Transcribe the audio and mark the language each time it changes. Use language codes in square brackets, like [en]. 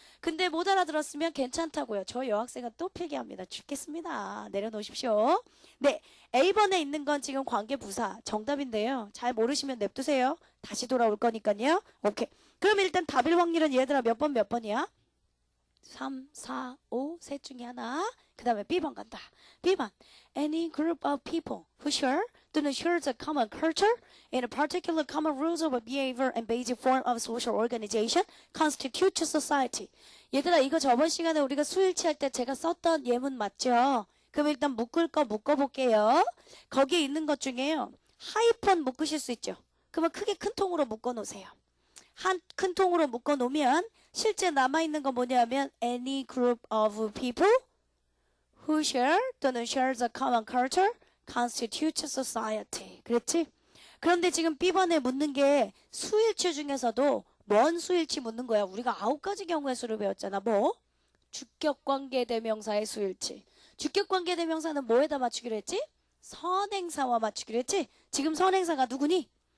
[ko] 근데 못 알아들었으면 괜찮다고요. 저 여학생은 또 필기합니다. 죽겠습니다. 내려놓으십시오. 네, A번에 있는 건 지금 관계 부사 정답인데요. 잘 모르시면 냅두세요. 다시 돌아올 거니까요. 오케이. 그럼 일단 답일 확률은 얘들아 몇 번이야? 3, 4, 5 셋 중에 하나. 그 다음에 B번 간다. [en] B번 Any group of people who share [ko] 또는 [en] shares a common culture in a particular common rules of behavior and basic form of social organization constitutes society. [ko] 얘들아 이거 저번 시간에 우리가 수일치 할 때 제가 썼던 예문 맞죠? 그럼 일단 묶을 거 묶어볼게요. 거기에 있는 것 중에요. 하이펀 묶으실 수 있죠? 그러면 크게 큰 통으로 묶어 놓으세요. 한 큰 통으로 묶어 놓으면 실제 남아있는 건 뭐냐면 [en] any group of people who share 또는 shares a common culture constitutes society. [ko] 그랬지? 그런데 지금 B번에 묻는 게 수일치 중에서도 뭔 수일치 묻는 거야? 우리가 9가지 경우의 수를 배웠잖아. 뭐? 주격관계대명사의 수일치. 주격관계대명사는 뭐에다 맞추기로 했지? 선행사와 맞추기로 했지? 지금 선행사가 누구니?